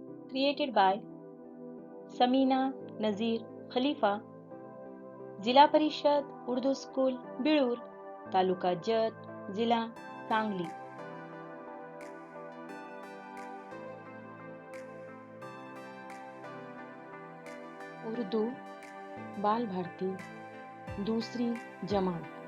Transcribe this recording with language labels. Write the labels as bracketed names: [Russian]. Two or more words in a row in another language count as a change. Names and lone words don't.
[English] created by Samina Nazir Khalifa, Zila Parishad Urdu School, Bilur, Taluka Jat, Zila Sangli. [Urdu] اردو بال بھارتی دوسری جماعت.